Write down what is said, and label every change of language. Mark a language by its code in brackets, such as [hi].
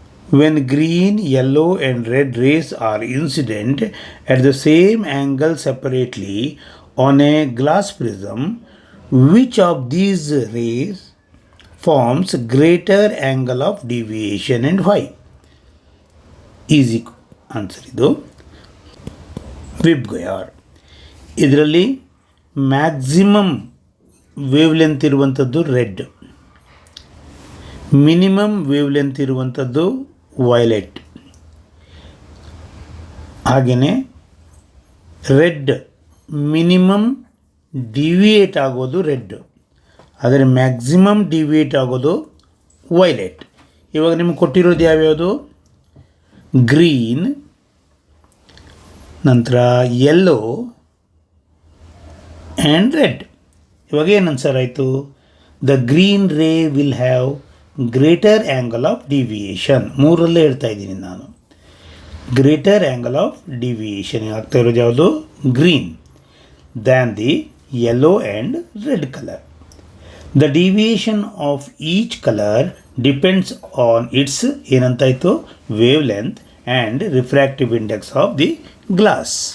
[en] When green, yellow and red rays are incident at the same angle separately on a glass prism, which of these rays forms greater angle of deviation and why? Easy answer [kn] ಇದು VIBGYOR. ಇದರಲ್ಲಿ maximum wave length ಇರುವಂಥದ್ದು red, minimum wave length ಇರುವಂಥದ್ದು violet. ಹಾಗೆಯೇ red minimum deviate ಆಗೋದು red, ಆದರೆ maximum deviate ಆಗೋದು violet. ಇವಾಗ ನಿಮ್ಗೆ ಕೊಟ್ಟಿರೋದು ಯಾವ್ಯಾವುದು? ಗ್ರೀನ್, ನಂತರ ಯೆಲ್ಲೋ ಆ್ಯಂಡ್ ರೆಡ್. ಇವಾಗ ಏನು ಆನ್ಸರ್ ಆಯಿತು? [en] The green ray will have greater angle of deviation. [kn] ಮೂರಲ್ಲೇ ಹೇಳ್ತಾ ಇದ್ದೀನಿ ನಾನು. [en] greater angle of deviation [kn] ಆಗ್ತಾ ಇರೋದು ಯಾವುದು? [en] Green than the yellow and red color. The deviation of each color depends on its [kn] ಏನಂತಾಯಿತು [en] wavelength and refractive index of the glass.